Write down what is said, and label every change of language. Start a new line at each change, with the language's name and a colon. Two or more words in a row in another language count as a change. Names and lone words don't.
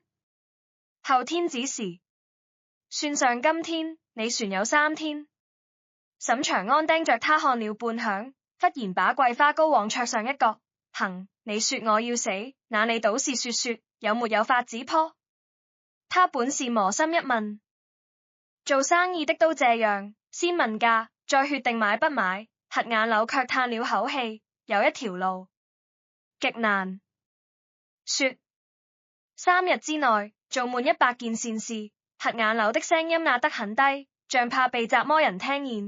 Chinese: 後天子時，算上今天，你船有3天。沈長安盯着他看了半晌，忽然把桂花糕往桌上一擱：行，你說我要死，那你倒是說說，有沒有法子破？他本是磨心一問，做生意的都這樣，先問價，再決定買不買。瞎眼柳卻嘆了口氣，有一條路極難。說3日之內做滿100件善事。瞎眼柳的聲音壓得很低，像怕被雜魔人聽見。